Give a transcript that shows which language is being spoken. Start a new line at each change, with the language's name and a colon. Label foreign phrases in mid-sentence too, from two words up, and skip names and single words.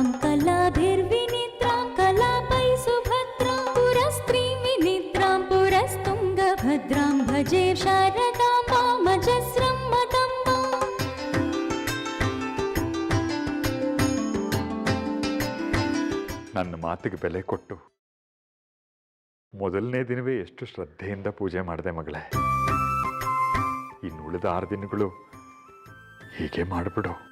Sanskrit: कलाभिर्विनिद्रां कलापै सुभद्रां पुरस्त्रीं विनिद्रां पुरस्तुङ्गभद्रां भजे शारदाम्बां मजस्रं मदम्बाम्.
Kannada: ನನ್ನ ಮಾತಿಗೆ ಬೆಲೆ ಕೊಟ್ಟು ಮೊದಲನೇ ದಿನವೇ ಎಷ್ಟು ಶ್ರದ್ಧೆಯಿಂದ ಪೂಜೆ ಮಾಡಿದೆ ಮಗಳೇ. ಇನ್ನು ಉಳಿದ 6 ದಿನಗಳು ಹೀಗೆ ಮಾಡಿಬಿಡು.